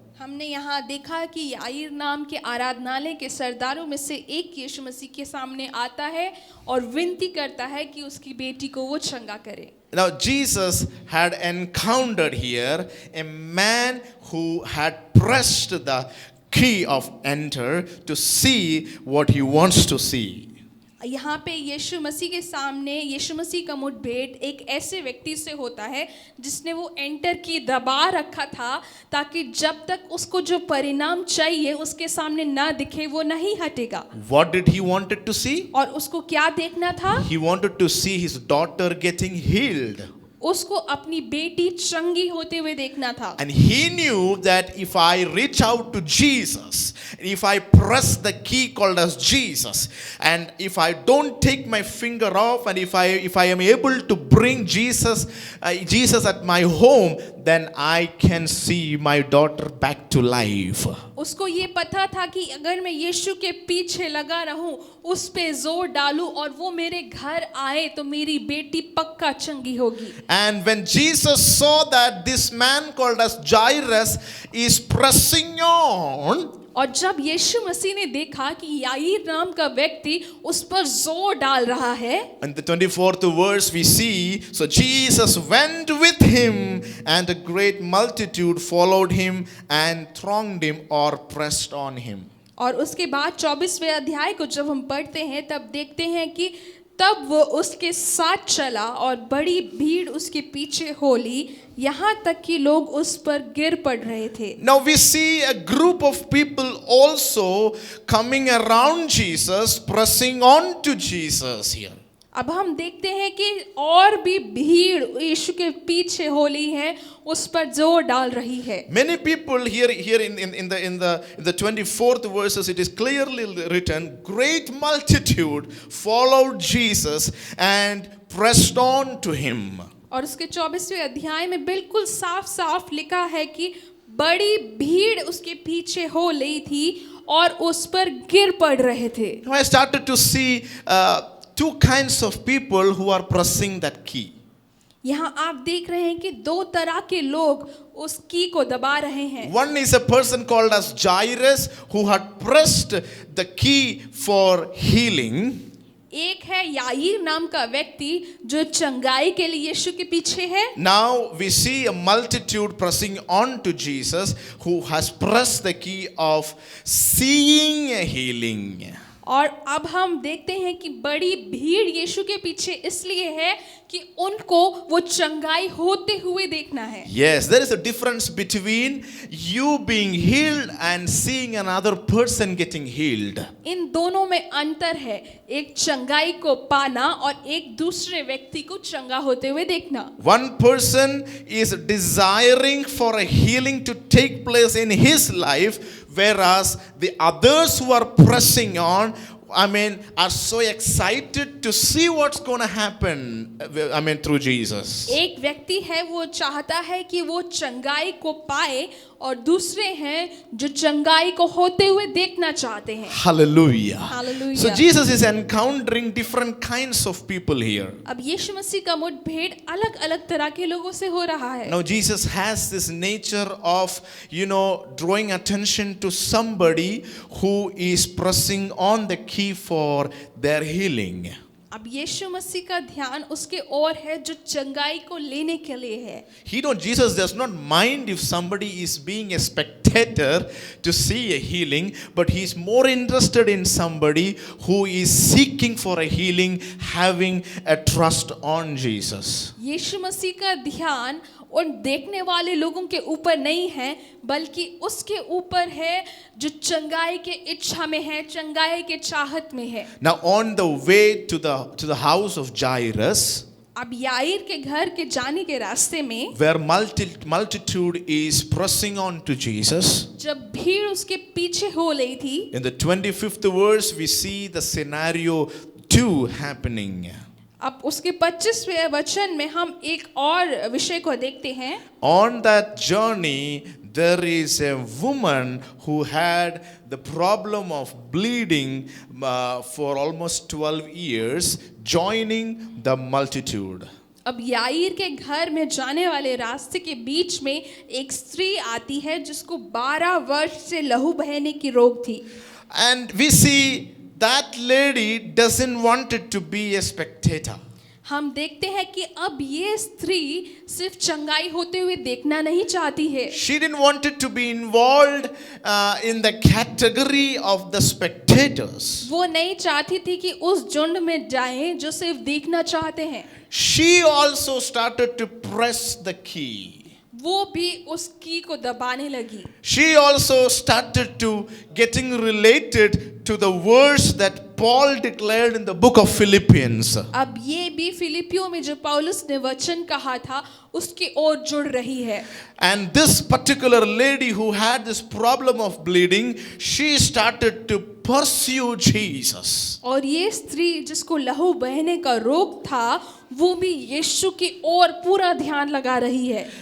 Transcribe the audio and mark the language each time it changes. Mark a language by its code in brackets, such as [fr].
[hi] हमने यहाँ देखा कि याईर नाम के आराधनालय के सरदारों में से एक यीशु मसीह के सामने आता है और विनती करता है कि उसकी बेटी को वो चंगा करे। [en] Now Jesus had encountered here a man who had pressed the key of enter to see what he wants to see. [hi] यहाँ पे यीशु मसीह के सामने यीशु मसीह का मुठभेड़ एक ऐसे व्यक्ति से होता है जिसने वो एंटर की दबा रखा था ताकि जब तक उसको जो परिणाम चाहिए उसके सामने ना दिखे वो नहीं हटेगा। [en] What did he wanted to see? [hi] और उसको क्या देखना था? [en] He wanted to see his daughter getting healed. [hi] उसको अपनी बेटी चंगी होते हुए देखना था। [en] And he knew that if I reach out to Jesus, if I press the key called as Jesus, and if I don't take my finger off, and if I am able to bring Jesus at my home, then I can see my daughter back to life. [hi] उसको ये पता था कि अगर मैं यीशु के पीछे लगा रहूं, उस पे जोर डालूं और वो मेरे घर आए तो मेरी बेटी पक्का चंगी होगी। [en] And when Jesus saw that this man called as Jairus is pressing on, [hi] और जब यीशु मसीह ने देखा कि याईर नाम का व्यक्ति उस पर जोर डाल रहा है, [en] In the 24th verse we see, so Jesus went with him and a great multitude followed him and thronged him or pressed on him. [hi] और उसके बाद 24वें अध्याय को जब हम पढ़ते हैं तब देखते हैं कि तब वो उसके साथ चला और बड़ी भीड़ उसके पीछे हो ली, यहाँ तक कि लोग उस पर गिर पड़ रहे थे। [en] Now we see a group of people also coming around Jesus, pressing on to Jesus here. [hi] अब हम देखते हैं कि और भी भीड़ यीशु के पीछे हो ली है, उस पर जोर डाल रही है। [en] Many people here in the 24th verses it is clearly written, great multitude followed Jesus and pressed on to him. [hi] और उसके 24वें अध्याय में बिल्कुल साफ साफ लिखा है कि बड़ी भीड़ उसके पीछे हो ली थी और उस पर गिर पड़ रहे थे। [en] Now I started to see two kinds of people who are pressing that key. [hi] यहाँ आप देख रहे हैं कि दो तरह के लोग उस की को दबा रहे हैं। [en] One is a person called as Jairus who had pressed the key for healing. [hi] एक है याईर नाम का व्यक्ति जो चंगाई के लिए यीशु के पीछे है। [en] Now we see a multitude pressing on to Jesus who has pressed the key of seeing a healing. [hi] और अब हम देखते हैं कि बड़ी भीड़ यीशु के पीछे इसलिए है कि उनको वो चंगाई होते हुए देखना है। [en] Yes, there is a difference between you being healed and seeing another person getting healed. [hi] इन दोनों में अंतर है, एक चंगाई को पाना और एक दूसरे व्यक्ति को चंगा होते हुए देखना। [en] One person is desiring for a healing to take place in his life, whereas the others who are pressing on, are so excited to see what's going to happen, through Jesus. [hi] एक व्यक्ति है वो चाहता है कि वो चंगाई को पाए और दूसरे हैं जो चंगाई को होते हुए देखना चाहते हैं। [en] Hallelujah. [hi] Hallelujah. [en] So Jesus is encountering different kinds of people here. [hi] अब यीशु मसीह का मुठभेड़ अलग अलग तरह के लोगों से हो रहा है। [en] Now Jesus has this nature of, drawing attention to somebody who is pressing on the key for their healing. [hi] अब यीशु मसीह का ध्यान उसके ओर है जो चंगाई को लेने के लिए है। [en] Jesus does not mind if somebody is being a spectator to see a healing, but he is more interested in somebody who is seeking for a healing, having a trust on Jesus. [hi] यीशु मसीह का ध्यान उन देखने वाले लोगों के ऊपर नहीं है, बल्कि उसके ऊपर है जो चंगाई के इच्छा में है, चंगाई के चाहत में है। [en] Now on the way to the house of Jairus, [hi] अब याईर के घर के जाने के रास्ते में [en] where multitude is pressing on to Jesus, [hi] जब भीड़ उसके पीछे हो रही थी, [en] in the 25th verse we see the scenario 2 happening. [hi] अब उसके 25वें वचन में हम एक और विषय को देखते हैं। [en] On that journey there is a woman who had the problem of bleeding for almost 12 years, joining the multitude. [hi] अब याईर के घर में जाने वाले रास्ते के बीच में एक स्त्री आती है जिसको 12 वर्ष से लहू बहने की रोग थी। [en] And we see that lady doesn't want it to be a spectator. [hi] हम देखते हैं कि अब ये स्त्री सिर्फ चंगाई होते हुए देखना नहीं चाहती है। [en] She didn't want it to be involved in the category of the spectators. [hi] वो नहीं चाहती थी कि उस झुंड में जाएं जो सिर्फ देखना चाहते हैं। [en] She also started to press the key. [hi] वो भी उस की को दबाने लगी। [en] She also started to getting related to the verse that Paul declared in the book of Philippians. [hi] अब ये भी फिलिपियों में जो पौलुस ने वचन कहा था उसकी ओर जुड़ रही है। [en] And this particular lady who had this problem of bleeding, she started to pursue Jesus. [hi] और ये स्त्री जिसको लहू बहने का रोग था वो भी यीशु की ओर पूरा ध्यान लगा रही है।